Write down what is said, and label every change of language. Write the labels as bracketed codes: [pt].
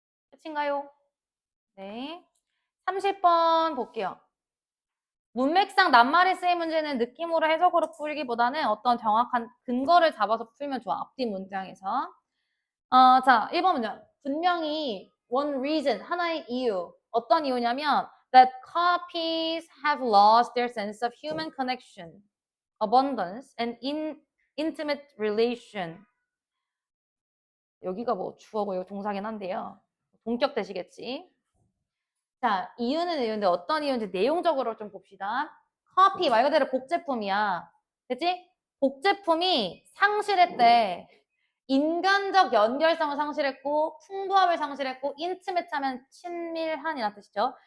[ko] 끝인가요? 네. 30번 볼게요. 문맥상 낱말이 쓰인 문제는 느낌으로 해석으로 풀기보다는 어떤 정확한 근거를 잡아서 풀면 좋아. 앞뒤 문장에서. 자, 1번 문장. 분명히 [en] one reason, [ko] 하나의 이유. 어떤 이유냐면 [en] that copies have lost their sense of human connection, abundance, and intimate relation. [ko] 여기가 뭐 주어고 여기 동사긴 한데요. 동격 되시겠지? 자, 이유는 이유인데 어떤 이유인지 내용적으로 좀 봅시다. 커피 말 그대로 복제품이야. 그치? 복제품이 상실했대. 인간적 연결성을 상실했고 풍부함을 상실했고 인티메트하면 친밀한이라는 뜻이죠.